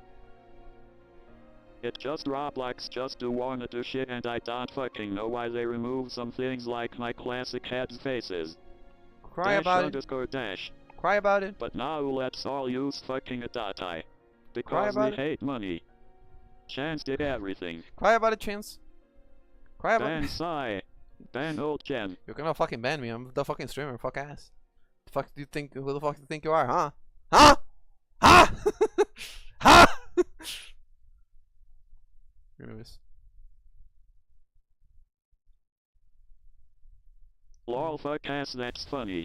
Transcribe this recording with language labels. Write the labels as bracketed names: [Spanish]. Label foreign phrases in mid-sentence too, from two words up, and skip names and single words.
[English] It just Roblox just do wanna do shit, and I don't fucking know why they removed some things like my classic heads faces. Cry dash about underscore dash. it. Cry about it. But now let's all use fucking a dot I. Cry Because we about it. hate money. Chance did everything. Cry about it, Chance. Cry about Ban it. Sai. Ban old Chen. You're gonna fucking ban me. I'm the fucking streamer. Fuck ass. The fuck do you think? Who the fuck do you think you are, huh? Huh? Huh? Huh? Anyways. Lol fuck ass, that's funny.